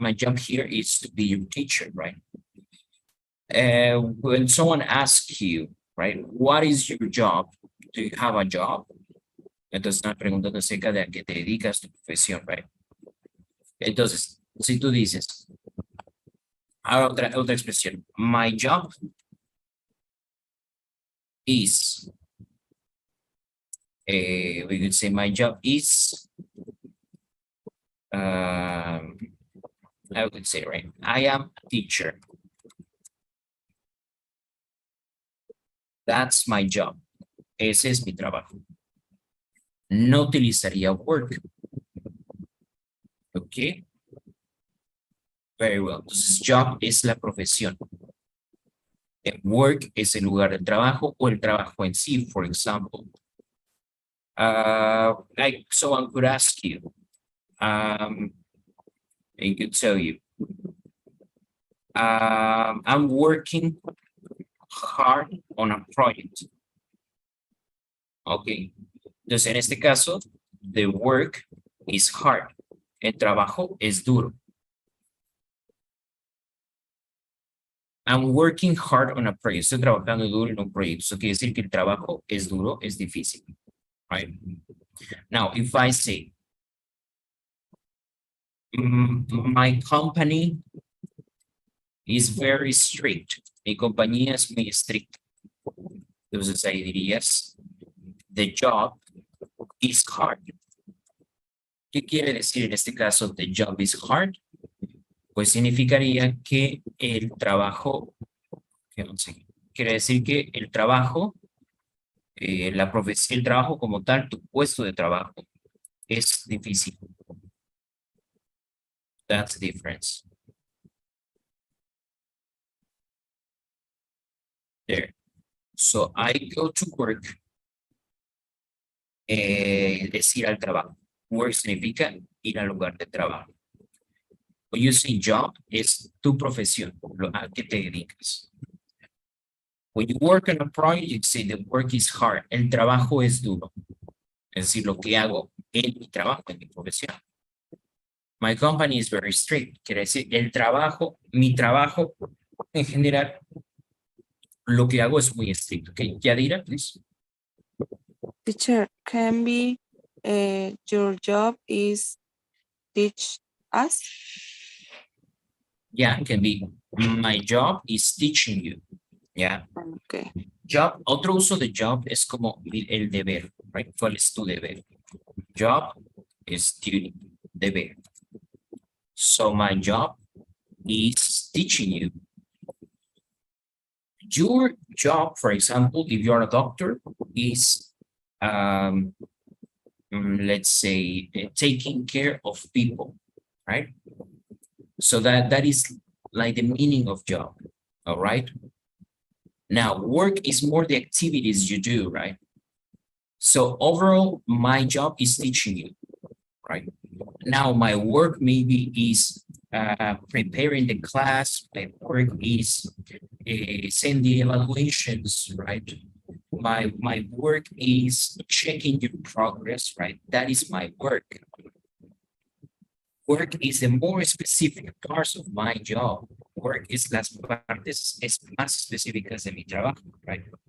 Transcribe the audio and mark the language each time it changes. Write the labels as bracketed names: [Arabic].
[English] My job here is to be your teacher, right? When someone asks you, right, what is your job? Do you have a job? [Spanish] Entonces, una pregunta acerca de a qué te dedicas, tu profesión, right? Entonces, si tú dices, otra expresión, [English] my job is, we could say my job is, I would say, right, I am a teacher. That's my job. [Spanish] Ese es mi trabajo. No utilizaría [English] work. Ok. Very well. [Spanish] Entonces, job es la profesión. Work es el lugar del trabajo o el trabajo en sí, [English] for example. Like someone could ask you, I could tell you, I'm working hard on a project. Ok. [Spanish] Entonces, en este caso, [English] the work is hard. [Spanish] El trabajo es duro. [English] I'm working hard on a project. [Spanish] Estoy trabajando duro en un proyecto. Eso quiere decir que el trabajo es duro, es difícil. [English] Right? Now, if I say, my company is very strict. [Spanish] Mi compañía es muy estricta. Entonces ahí dirías, [English] the job is hard. [Spanish] ¿Qué quiere decir en este caso [English] the job is hard? [Spanish] Pues significaría que el trabajo, quiere decir que el trabajo, la profesión, el trabajo como tal, tu puesto de trabajo es difícil. [English] That's the difference. There. So I go to work. [Spanish] Es ir al trabajo. Work significa ir al lugar de trabajo. [English] When you say job, [Spanish] es tu profesión, a qué te dedicas. [English] When you work on a project, you say the work is hard. [Spanish] El trabajo es duro. Es decir, lo que hago en mi trabajo, en mi profesión. [English] My company is very strict. [Spanish] Quiere decir, el trabajo, mi trabajo en general, lo que hago es muy estricto. [English] Okay, Yadira, please. Teacher, can be your job is teach us? Yeah, it can be my job is teaching you. Yeah. Okay. [Spanish] Job, otro uso de job es como el deber, right? ¿Cuál es tu deber? [English] Job is duty, [Spanish] deber. [English] So my job is teaching you. Your job, for example, if you're a doctor, is, let's say, taking care of people, right? So that is like the meaning of job, all right? Now, work is more the activities you do, right? So overall, my job is teaching you, right? Now, my work maybe is preparing the class. My work is send the evaluations, right? My work is checking your progress, right? That is my work. Work is the more specific parts of my job. Work is [Spanish] las partes más específicas de mi trabajo, right?